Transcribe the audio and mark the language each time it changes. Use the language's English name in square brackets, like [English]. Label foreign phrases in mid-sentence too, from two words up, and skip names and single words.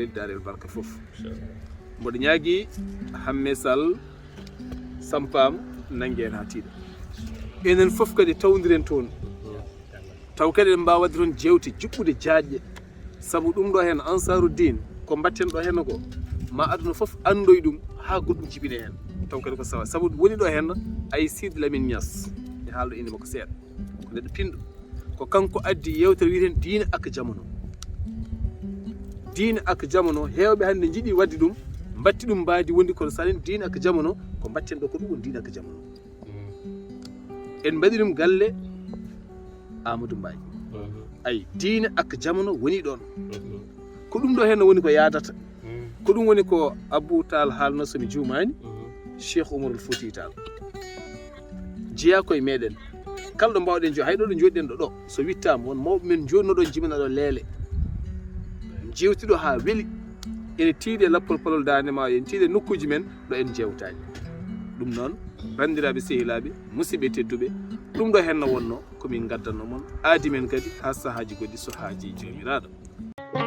[Fula] darel barka fof mboɗo ñaagui hamme sall sampam nangueen ha tiiɗa enen fof kadi tawdiren toon taw kadi en mbawa wadde toon jewte juɓɓude jaajƴe saabu ɗum ɗo hen Ansaruddin ko batten ɗo hen ko ma aduna fof andoy ɗum ha goɗɗum jibine hen taw kadi ko sawa saabu woni ɗo hen ay Sidi Lamine Niass e haalɗo inde makko seeɗa ko neɗɗo pinɗo ko kanko addi yewtere wiiten diine ak jamono diine ak jamono hewɓe hannde jiiɗi wadde ɗum batti ɗum mbaadi wondi kono salen diine ak jamono ko batten ɗo ko ɗum woni diine ak jamono en mbaɗi ɗum galle Amadou Mbaye ay diine ak jamono woni ɗon ko ɗum ɗo hen woni ko yadata ko ɗum woni ko Abou Tall haalno somi juumani Cheikh Oumarul Fouti Tall jeeya koye meɗen kala ɗo mbawɗen jo hayɗo ɗo joɗiɗen ɗo so wittama won mawɓe men jonno ɗo jibina ɗo leele jewtiɗo ha weeli ene tiiɗe lappol palol dande ma en tiiɗe nokkuji men ɗo en jewtani ɗum noon bandiraɓe sehilaɓe musidɓe tedduɓe ɗum ɗo henno wonno komin gaddanno moon aadi men kadi ha sahaji goɗɗi so haaji jomiraɗo